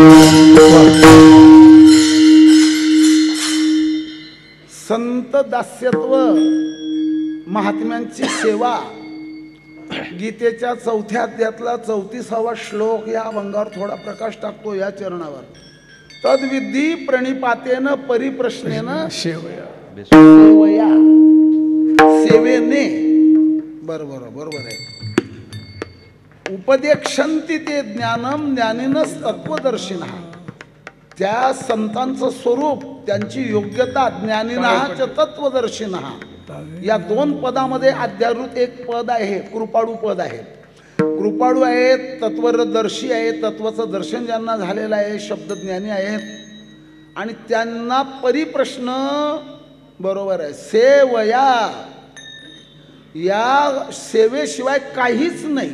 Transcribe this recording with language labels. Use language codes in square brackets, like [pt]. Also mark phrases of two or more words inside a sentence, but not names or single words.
[mr] संत दास्यत्व महात्म्यांची सेवा गीतेच्या 4थ्या अध्यायातला 34वा श्लोक या अभंगावर थोडा प्रकाश टाकतो या चरणावर. [sa] तद्विधी प्रणिपातेन परिप्रश्नेन सेवया [mr] सेवेने बरोबर आहे. [sa] उपदेक्षन्ति ते ज्ञानम ज्ञानिनस तत्वदर्शिनः. [mr] त्या संतांचं स्वरूप त्यांची योग्यता [sa] ज्ञानिनः च तत्वदर्शिनः [mr] या 2 पदामध्ये अध्यारूत एक पद आहे, कृपाळू पद आहे. कृपाळू आहेत, तत्वदर्शी आहेत, तत्वाचं दर्शन ज्यांना झालेलं आहे, शब्दज्ञानी आहेत आणि त्यांना परिप्रश्न बरोबर आहे. सेवया या सेवेशिवाय काहीच नाही.